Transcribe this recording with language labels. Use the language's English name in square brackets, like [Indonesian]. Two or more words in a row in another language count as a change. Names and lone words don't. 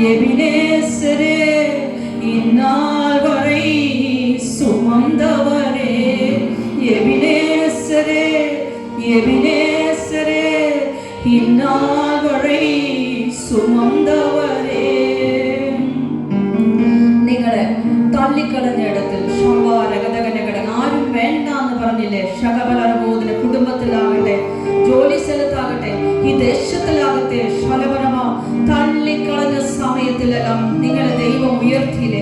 [Tamil] எபினேசரே இந்நாள் வரை சுமந்தவரே, எபினேசரே எபினேசரே இந்நாள் வரை சுமந்தவரே. [Malayalam] നിങ്ങളെ തള്ളിക്കളഞ്ഞ ഇടത്തിൽ ആരും വേണ്ടാന്ന് പറഞ്ഞില്ലേ? ശകബലബോധന കുടുംബത്തിലാകട്ടെ, ജോലി സ്ഥലത്താകട്ടെ, ഈ ദേശത്തിലാകട്ടെ, ശലപരമ തള്ളിക്കളഞ്ഞ സമയത്തിലെല്ലാം നിങ്ങളെ ദൈവം ഉയർത്തിയില്ലേ?